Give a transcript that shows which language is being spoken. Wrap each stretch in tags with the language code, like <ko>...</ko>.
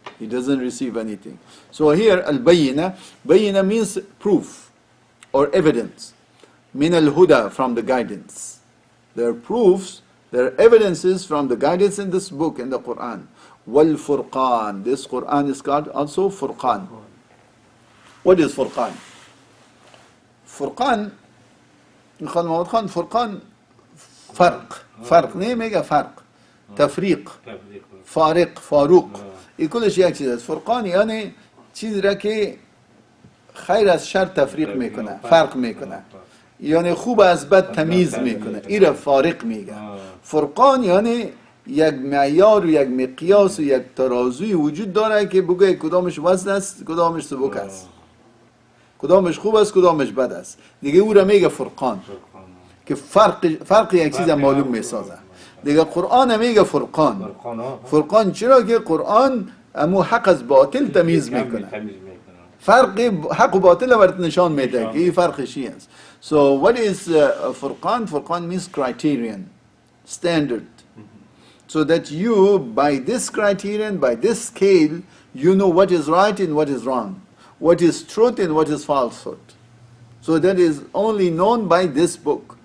<en>He doesn't receive anything. So here, al-bayyina, bayyina means proof or evidence. Min al-huda, from the guidance. There are proofs, there are evidences from the guidance in this book, in the Quran. Wal-furqan, this Quran is called also furqan. What is furqan?</en> <fa>Furqan, furqan, فرق نه میگه فرق تفریق فاروق این کلش یک چیز است. فرقان یعنی چیزی را که خیر از شر تفریق میکنه، فرق میکنه، یعنی خوب از بد تمیز میکنه، این را فارق میگه. فرقان یعنی یک معیار و یک مقیاس و یک ترازوی وجود داره که بگه کدامش وزن است، کدامش سبک است، کدامش خوب است، کدامش بد است، دیگه او را میگه فرقان که فرق یک چیز معلوم میسازه. دیگه قرآن میگه فرقان. فرقان چرا؟ که قرآن امو حق از باطل تمیز میکنه، فرق حق و باطل برات نشان میده که این فرقش چی است.</fa> <en>So what is فرقان? فرقان means criterion, standard. So that you, by this criterion, by this scale, you know what is right and what is wrong, what is truth and what is falsehood. So that is only known by this book.</en>